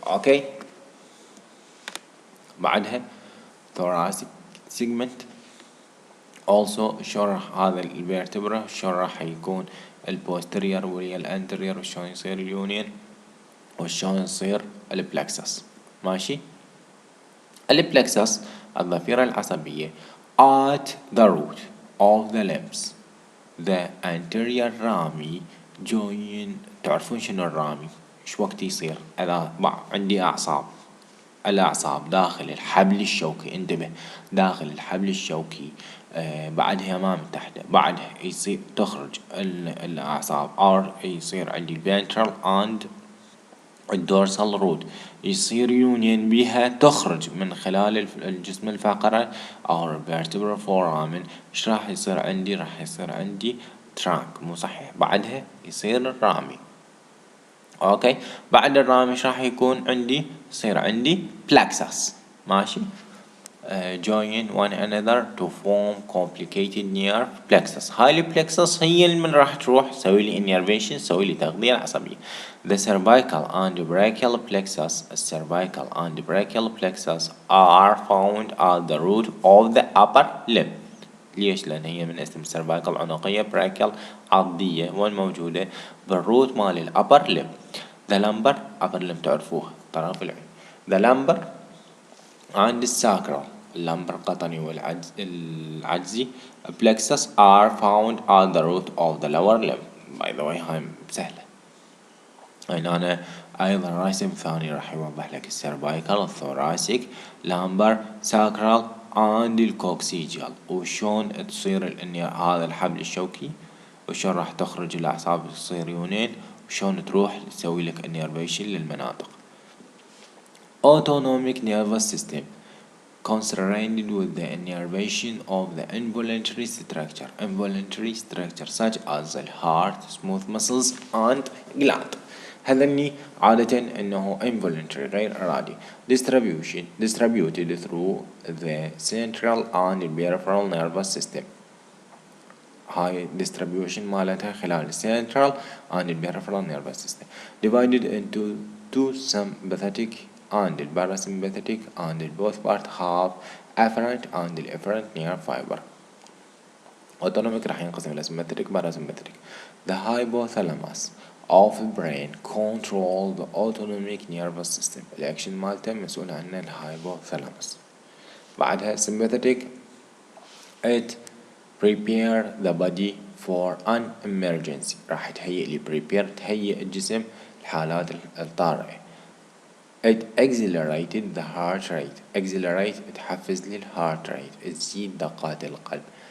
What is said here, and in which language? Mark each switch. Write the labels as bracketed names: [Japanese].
[Arabic] اوكي بعدها [English] thoracic segment also [Arabic] شلون راح هذا الفرتبرا شلون راح يكون البوستيريور ويا الانتريور وشلون يصير اليونين وشلون يصير البلكسس. ماشي البلكسس الضفيرة العصبية [English] at the root of the limbs the anterior rami join. [Arabic] تعرفون شنو الرامي؟ ايش وقت يصير؟ اذا عندي اعصاب، الاعصاب داخل الحبل الشوكي، انتبه، داخل الحبل الشوكي، بعدها ما من تحته، بعدها يصير تخرج الاعصاب or يصير عندي ventral and الدورسال رود، يصير يونين بها تخرج من خلال الجسم الفقرة أو vertebral foramen. إيش راح يصير عندي؟ راح يصير عندي تراك، مو صحيح؟ بعدها يصير الرامي. أوكي، بعد الرامي إيش راح يكون عندي؟ يصير عندي plexus. ماشي. [English] join one another to form complicated nerve plexus. [Arabic] هاي البلكسس هي اللي من راح تروح تسوي لي innervation، تسوي لي تغذية العصبية. [English] The cervical and brachial plexus, cervical and brachial plexus are found at the root of the upper limb. [Arabic] ليش؟ لأن هي من اسم cervical عنقية، brachial عضية، والموجودة بالروت مال الأبر limb. [English] The lumbar upper limb [Arabic] تعرفوها، طرف العين. [English] The lumbar and الساكرال، [Arabic] اللمبر القطني والعجزي [English] plexus are found at the root of the lower limb. by the way [Arabic] هاي سهلة. أنا أيضا رسم ثاني راح يوضح لك السيرفايكال، الثوراسيك، لامبر، ساكرال and الكوكسيجيال، وشون تصير هذا الحبل الشوكي، وشون راح تخرج الأعصاب تصير يونين، وشون تروح تسوي لك innervation للمناطق. [English] autonomic nervous system concerned with the innervation of the involuntary structure such as the heart, smooth muscles and gland. [Arabic] هذني عادة انه involuntary غير ارادي. [English] distributed through the central and peripheral nervous system. هاي distribution [Arabic] مالتها خلال [English] central and peripheral nervous system. divided into two sympathetic and parasympathetic, and both parts have efferent and efferent nerve fiber. [Arabic] autonomic راح ينقسم إلى sympathetic parasympathetic. [English] the hypothalamus of the brain control the autonomic nervous system. [Arabic] الأكشن مالته مسؤول عنه الهايبوثالاموس. [English] بعدها sympathetic it prepare the body for an emergency. [Arabic] راح تهيئ لي prepare، تهيئ الجسم لحالات الطارئة. [English] it accelerated the heart rate. [Arabic] accelerate تحفز لي الهارت rate، تزيد دقات القلب.